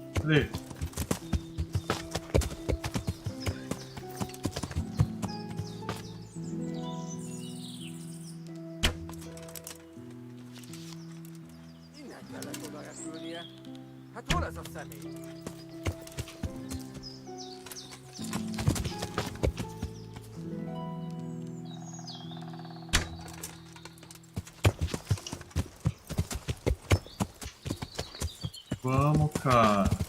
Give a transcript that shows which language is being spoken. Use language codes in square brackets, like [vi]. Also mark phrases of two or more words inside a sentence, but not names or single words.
[pt] Cadê? [hu] Hát hol ez a személy? [pt] Vamos, cara.